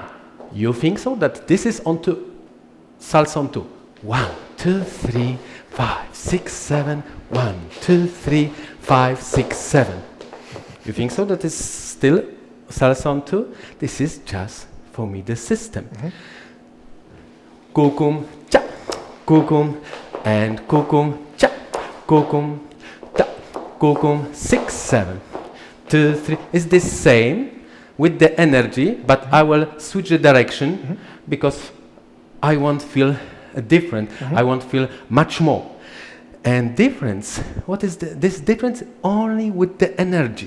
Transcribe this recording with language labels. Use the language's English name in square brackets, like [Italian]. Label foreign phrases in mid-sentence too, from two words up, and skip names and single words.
[English] You think so that this is on 2? Salsa on 2. 1, 2, 3, 5, 6, 7. 1, 2, 3, 5, 6, 7. You think so that it's still salsa on 2? This is just for me the system. Kukum, cha, kukum, and kukum, cha, kukum, ta, kukum, 6, 7, 2, 3. It's the same with the energy, but I will switch the direction because I won't feel different. I won't feel much more. And difference, what is this difference? Only with the energy.